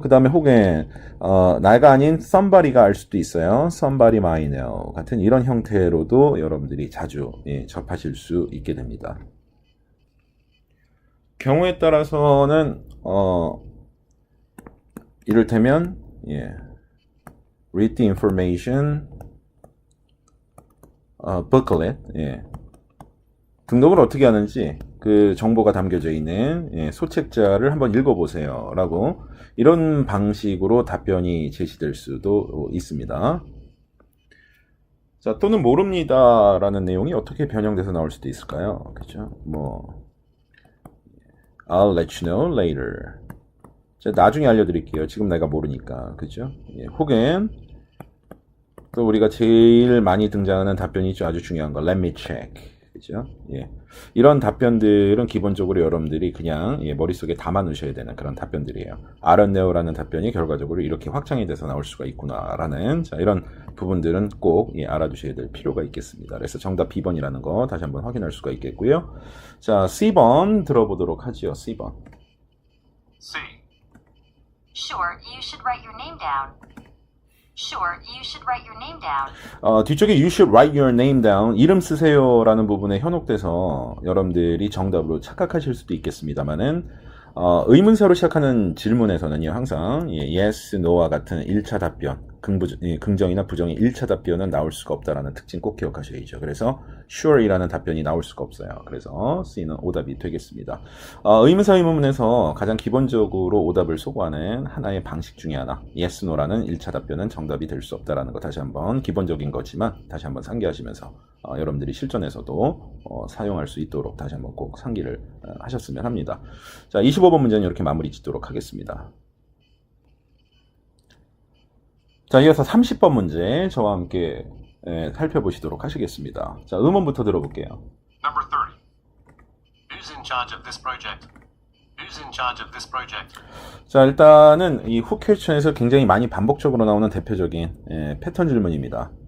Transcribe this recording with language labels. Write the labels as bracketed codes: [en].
[ko] 그 다음에 혹은 나가 아닌 somebody가 알 수도 있어요. [en] Somebody might know [ko] 같은 이런 형태로도 여러분들이 자주 접하실 수 있게 됩니다. 경우에 따라서는 이를테면 [en] read the information booklet. [ko] 등록을 어떻게 하는지 그 정보가 담겨져 있는 소책자를 한번 읽어보세요 라고 이런 방식으로 답변이 제시될 수도 있습니다. 자, 또는 모릅니다 라는 내용이 어떻게 변형돼서 나올 수도 있을까요? [en] 그죠? 뭐 I'll let you know later. [ko] 자, 나중에 알려드릴게요. 지금 내가 모르니까. 그죠? 혹은 또 우리가 제일 많이 등장하는 답변이 있죠. 아주 중요한 거. [en] Let me check. [ko] 그죠? 이런 답변들은 기본적으로 여러분들이 그냥 머릿속에 담아 놓으셔야 되는 그런 답변들이에요. 알았네요라는 답변이 결과적으로 이렇게 확장이 돼서 나올 수가 있구나라는 자, 이런 부분들은 꼭 알아두셔야 될 필요가 있겠습니다. 그래서 정답 B번이라는 거 다시 한번 확인할 수가 있겠고요. 자, C번 들어보도록 하지요. C번. [en] C. Sure, you should write your name down. Sure, you should write your name down. [ko] 뒤쪽에 [en] you should write your name down, [ko] 이름 쓰세요라는 부분에 현혹돼서 여러분들이 정답으로 착각하실 수도 있겠습니다만은 의문사로 시작하는 질문에서는요, 항상 yes, no와 같은 1차 답변, 긍정이나 부정의 1차 답변은 나올 수가 없다라는 특징 꼭 기억하셔야죠. 그래서 sure이라는 답변이 나올 수가 없어요. 그래서 C는 오답이 되겠습니다. 의문사 의문문에서 가장 기본적으로 오답을 소거하는 하나의 방식 중에 하나, yes, no라는 1차 답변은 정답이 될 수 없다라는 거 다시 한번 기본적인 거지만 다시 한번 상기하시면서 여러분들이 실전에서도 사용할 수 있도록 다시 한번 꼭 상기를 하셨으면 합니다. 자, 25번 문제는 이렇게 마무리 짓도록 하겠습니다. 자, 이어서 30번 문제 저와 함께 살펴보시도록 하시겠습니다. 자, 음원부터 들어볼게요. [en] Number 30. Who's in charge of this project? Who's in charge of this project? [ko] 자, 일단은 이 who question에서 굉장히 많이 반복적으로 나오는 대표적인 패턴 질문입니다.